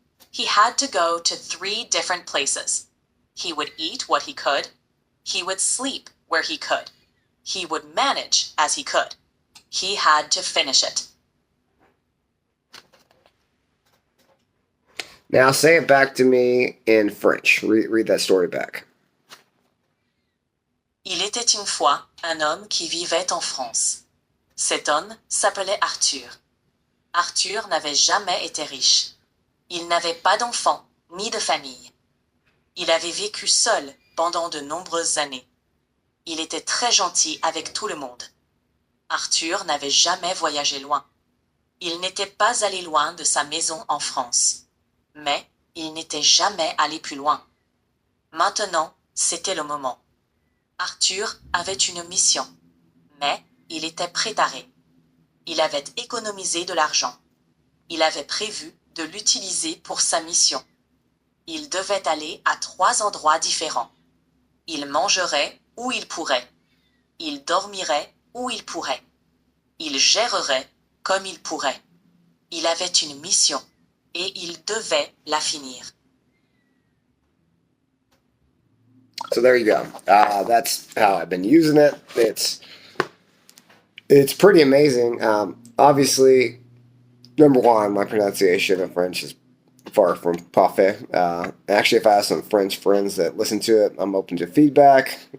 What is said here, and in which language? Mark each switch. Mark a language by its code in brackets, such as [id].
[en] He had to go to 3 different places. He would eat what he could. He would sleep where he could. He would manage as he could. He had to finish it. Now say it back to me in French. Read that story back. [fr] Il était une fois un homme qui vivait en France. Cet homme s'appelait Arthur. Arthur n'avait jamais été riche. Il n'avait pas d'enfants ni de famille. Il avait vécu seul pendant de nombreuses années. Il était très gentil avec tout le monde. Arthur n'avait jamais voyagé loin. Il n'était pas allé loin de sa maison en France. Mais il n'était jamais allé plus loin. Maintenant, c'était le moment. Arthur avait une mission, mais il était préparé. Il avait économisé de l'argent. Il avait prévu de l'utiliser pour sa mission. Il devait aller à 3 endroits différents. Il mangerait où il pourrait. Il dormirait où il pourrait. Il gérerait comme il pourrait. Il avait une mission et il devait la finir. [en] So there you go. That's how I've been using it. It's pretty amazing. Obviously, number one, my pronunciation of French is far from parfait. Actually, if I have some French friends that listen to it, I'm open to feedback.